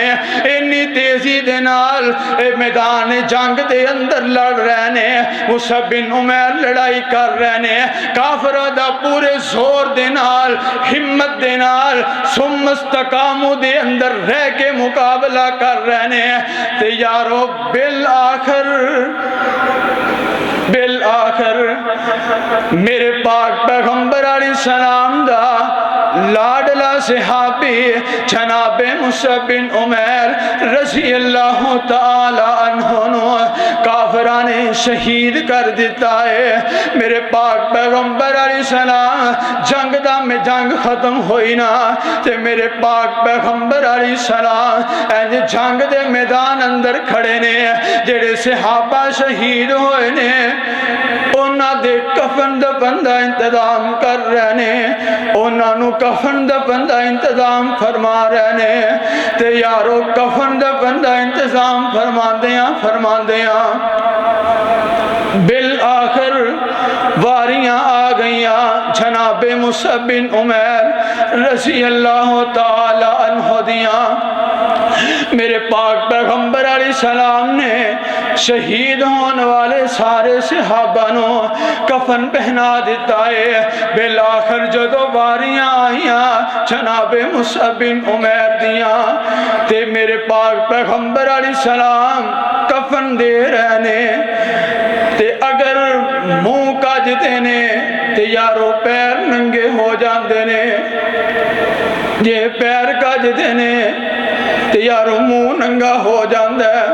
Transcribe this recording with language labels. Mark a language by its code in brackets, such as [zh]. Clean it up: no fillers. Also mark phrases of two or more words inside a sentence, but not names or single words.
[pa] انی تیزی دے نال میدان جنگ دے اندر لڑ رہے نے، مصعب بن عمیر لڑائی کر رہے نے، کافراں دا پورے زور دے نال ہمت دے نال سمستقامو دے اندر رہ کے مقابلہ کر رہے نے. تے یارو بل آخر میرے پاک پیغمبر علیہ السلام دا لاڈلا صحابی جناب مصعب بن عمیر [ar] رضي الله تعالى عنه [pa] کافراں نے شہید کر دتا ہے. میرے پاک پیغمبر علیہ السلام جنگ دا میں جنگ ختم ہوئی نہ تے میرے پاک پیغمبر علیہ السلام انج جنگ دے میدان اندر کھڑے نے، جیڑے صحابہ شہید ہوئے نے انہاں دے کفن دفن دا انتظام کر رہے نے، انہاں نوں کفن دفن دا انتظام فرما رہے نے. تے یارو کفن دفن دا انتظام فرماندیاں بل آخر واریاں آ گئیاں جنابے مصعب بن عمیر [ar] رضي الله تعالى عنه [pa] دیاں. میرے پاک پیغمبر علیہ السلام نے شہید ہونے والے سارے صحابہ نوں کفن پہنا دتا ہے. بل آخر جدوں واریاں آئیاں جنابے مصعب بن عمیر دیاں تے میرے پاک پیغمبر علیہ السلام کفن دے رہے نے تے اگر منہ کجدے نے تے یارو پیر ننگے ہو جاتے نے، جے پیر کجدے نے تے یارو منہ ننگا ہو جاتا ہے.